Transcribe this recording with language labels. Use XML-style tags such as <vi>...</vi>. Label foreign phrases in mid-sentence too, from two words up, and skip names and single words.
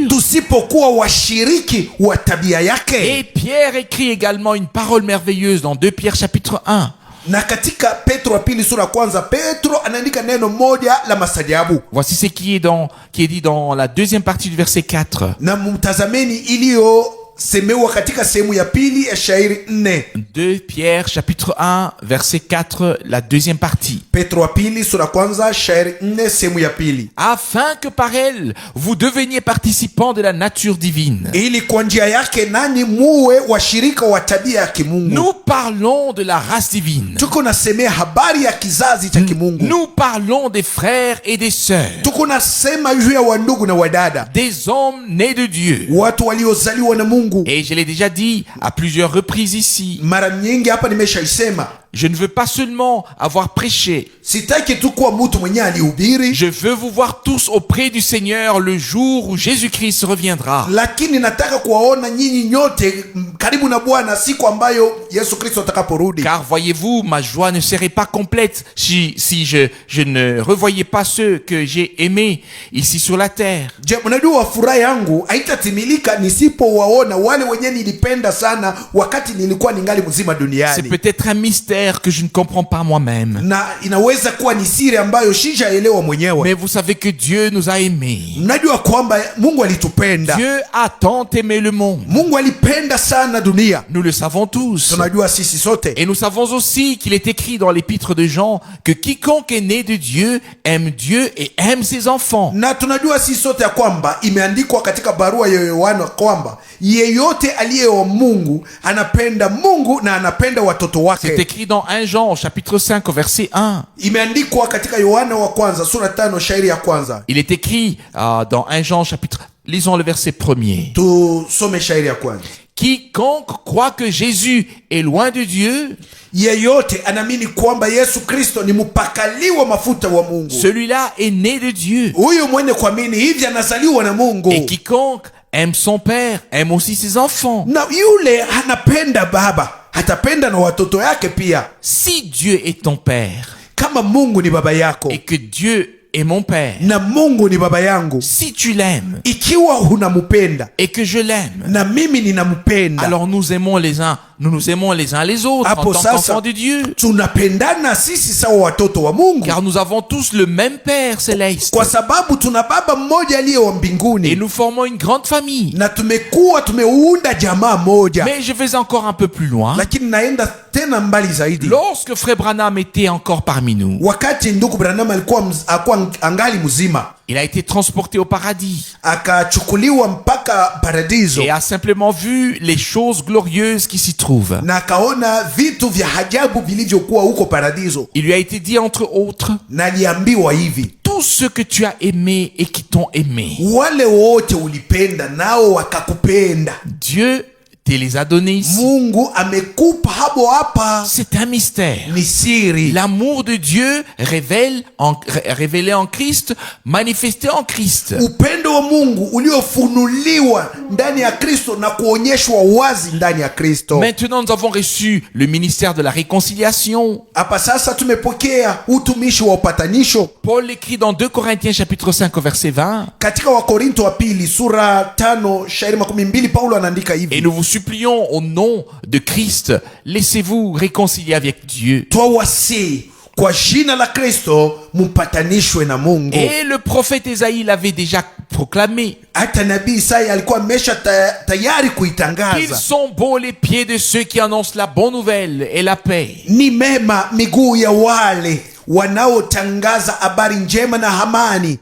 <sw>Tusipokuwa washiriki wa tabia</sw> <fr>Et</fr> <sw>yake.</sw> <fr>Pierre écrit également une parole merveilleuse dans 2 Pierre chapitre 1.</fr> <sw>Na katika Petro wa pili sura kwanza, Petro anaandika neno moja la masajabu.</sw> <fr>Voici ce qui est dit dans la deuxième partie du verset 4.</fr> <sw>Na mtazameni iliyosemewa katika sehemu ya pili ya shairi 4.</sw> <fr>2 Pierre chapitre 1 verset 4, la deuxième partie.</fr> <sw>Petro wa pili sura kwanza shairi 4 sehemu ya pili.</sw> <fr>Afin que par elle, vous deveniez participants de la nature divine.</fr> <sw>Ili kwa njia yake nani muwe washirika wa tabia ya kimungu.</sw> <fr>Nous parlons de la race divine.</fr> <sw>Tuko nasemea habari ya kizazi cha kimungu.</sw> <fr>Nous parlons des frères et des sœurs.</fr> <sw>Tuko nasema juu ya wandugu na wadada,</sw> <fr>Des hommes nés de Dieu.</fr> <sw>watu waliozaliwa na Mungu.</sw> <fr>Et je l'ai déjà dit à plusieurs reprises ici.</fr> <sw>Mara nyingi hapa nimeshaisema,</sw> <fr>Je ne veux pas seulement avoir prêché.</fr> <sw>Sitaki tu kuwa mtu mwenye alihubiri,</sw> <fr>Je veux vous voir tous auprès du Seigneur le jour où Jésus-Christ reviendra.</fr> <sw>lakini nataka kuwaona nyinyi nyote karibu na Bwana siku ambayo Yesu Kristo atakaporudi.</sw> <fr>Car voyez-vous, ma joie ne serait pas complète si je ne revoyais pas ceux que j'ai aimés ici sur la terre. Je,</fr> <sw>mnajua furaha yangu haitatimilika nisipowaona wale wenye nilipenda sana wakati nilikuwa ningali mzima</sw> <fr>C'est</fr> <sw>duniani.</sw> <fr>peut-être un mystère que je ne comprends pas moi-même.</fr> <sw>Na inaweza kuwa ni siri ambayo sijaelewa mwenyewe.</sw> <fr>Mais vous savez que Dieu nous a aimés.</fr> <sw>Mnajua kwamba Mungu alitupenda.</sw> <fr>Dieu a tant aimé le monde.</fr> <sw>Mungu alipenda sana dunia.</sw> <fr>Nous le savons tous.</fr> <sw>Tunajua sisi sote.</sw> <fr>Et nous savons aussi qu'il est écrit dans l'épître de Jean que quiconque est né de Dieu aime Dieu et aime ses enfants.</fr> <sw>Na tunajua sisi sote ya kwamba imeandikwa katika barua ya Yohana kwamba yeyote aliye wa Mungu anapenda Mungu na anapenda watoto</sw> <fr>C'est</fr> <sw>wake.</sw> <fr>écrit dans 1 Jean au chapitre 5 au verset 1.</fr> <sw>Imeandikwa katika Yohana wa kwanza sura 5 shairi ya kwanza.</sw> <fr>Il est écrit dans 1 Jean chapitre... Lisons le verset 1er.</fr> <sw>Tusome shairi ya kwanza.</sw> <fr>Quiconque croit que Jésus est loin de Dieu,</fr> <sw>Yeyote anaamini kwamba Yesu Kristo ni mpakaliwa mafuta wa Mungu,</sw> <fr>celui-là est né de Dieu.</fr> <sw>huyu mwenye kuamini hivi anazaliwa na Mungu.</sw> <fr>Et quiconque aime son père aime aussi ses enfants.</fr> <sw>Na yule anapenda baba atapenda na watoto yake pia.</sw> <fr>Si Dieu est ton père</fr> <sw>Kama Mungu ni baba yako</sw> <fr>et que Dieu est mon père,</fr> <sw>na Mungu ni baba yangu,</sw> <fr>si tu l'aimes</fr> <sw>ikiwa unamupenda</sw> <fr>et que je l'aime,</fr> <sw>na mimi ninampenda,</sw> <fr>alors nous nous aimons les uns les autres en</fr> <sw>hapo</sw> <fr>tant</fr> <sw>sasa</sw> <fr>qu'enfants de Dieu.</fr> <sw>tunapendana sisi sawa watoto wa Mungu,</sw> <fr>Car nous avons tous le même Père céleste.</fr> <sw>kwa sababu tuna baba mmoja aliye wa</sw> <fr>Et</fr> <sw>mbinguni</sw> <fr>nous formons une grande famille.</fr> <sw>na tumeunda jamaa moja.</sw> <fr>Mais je vais encore un peu plus loin.</fr> <sw>Lakini naenda tena mbali zaidi.</sw> <fr>Lorsque Frère Branham était encore parmi nous,</fr> <sw>Wakati ndugu Branham alikuwa angali mzima,</sw> <fr>il a été transporté au paradis</fr> <sw>akachukuliwa mpaka paradiso</sw> <fr>et a simplement vu les choses glorieuses qui s'y trouvent.</fr> <sw>na akaona vitu vya ajabu vilivyokuwa huko paradiso,</sw> <fr>Il lui a été dit entre autres,</fr> <sw>na aliambiwa hivi:</sw> <fr>tous ceux que tu as aimés et qui t'ont aimé,</fr> <sw>wale wote ulipenda nao wakakupenda,</sw> <fr>Dieu te les a donnés ici.</fr> <sw>Mungu amekupa hapo hapa.</sw> <fr>C'est un mystère.</fr> <sw>Ni siri.</sw> <fr>L'amour de Dieu révélé en Christ, manifesté en Christ.</fr> <sw>Upendo wa Mungu uliofunuliwa ndani ya Kristo na kuonyeshwa wazi ndani ya Kristo.</sw> <fr>Maintenant, nous avons reçu le ministère de la réconciliation.</fr> <sw>Hapa sasa tumepokea utumishi wa upatanisho.</sw> <fr>Paul écrit dans 2 Corinthiens chapitre 5 au verset 20.</fr> <sw>Katika Wakorinto wa pili sura 5 shairi 12 Paulo anaandika</sw> <fr>Et</fr> <sw>hivi:</sw> <fr>nous vous supplions au nom de Christ, laissez-vous réconcilier avec Dieu.</fr> <sw>twawasi kwa jina la Kristo mupatanishwe na Mungu.</sw> <fr>Et le prophète Ésaïe l'avait déjà proclamé.</fr> <sw>Hata nabii Isaya alikuwa amesha tayari</sw> <fr>Qu'ils</fr> <sw>kuitangaza:</sw> <fr>sont beaux les pieds de ceux qui annoncent la bonne nouvelle et la paix.</fr> <sw>ni mema miguu ya wale wanaotangaza habari njema na amani.</sw>